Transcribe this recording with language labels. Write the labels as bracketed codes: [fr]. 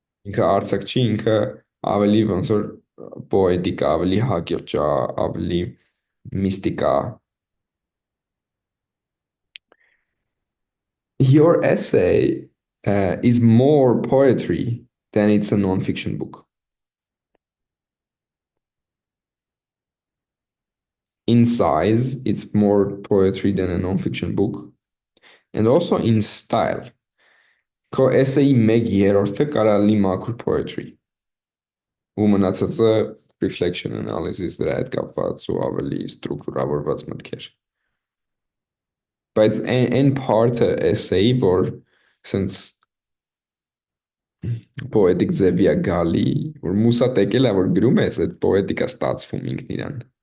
[hy] Ինքը արձակ չի, ինքը ավելի ոնց որ պոետիկ, ավելի հակիրճ, ավելի միստիկ։ [en] Your essay is more poetry than it's a non-fiction book. In size, it's more poetry than a non-fiction book. And also in style. [hy] Քո essay-ի մեկ երրորդը կարա լինի մաքուր poetry։ Ու մնացածը reflection analysis դրա հետ կապված ու ավելի ստրուկտուրավորված մտքեր։ Բայց այն part-ը essay, որ sense poetic ձևի է գալի, որ մուսա տեկել է, որ գրում ես, այդ poetic-ա ստացվում ինքն իրան։